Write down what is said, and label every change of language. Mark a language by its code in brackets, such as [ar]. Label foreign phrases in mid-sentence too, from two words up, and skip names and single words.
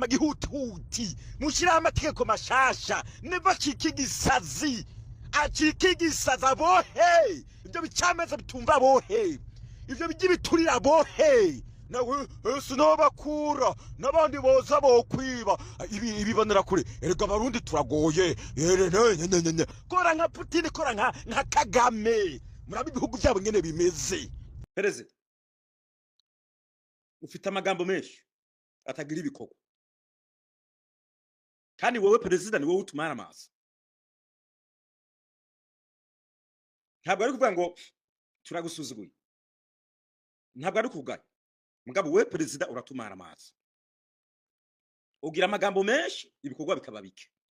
[rn] gihututi mushira amategeko mashasha neva kikigisazi akikigisaza bohe ibyo bicameza bitumva bohe ibyo bigibiturira bohe nawe sinobakura nabandi boza bokwiba ibibonera kure erega barundi turagoye kora nka Putin kora nka Kagame murabi bihugu byabo ngene bimeze perezida ufite amagambo menshi atagira ibikoko kandi wowe perezida ni wowe utumara amazi ntabwo ari kuvuga ngo turagusuzuguye ntabwo ari kuvuga mugabo we perezida uratumara amazi ugira amagambo menshi ibikorwa bikaba bike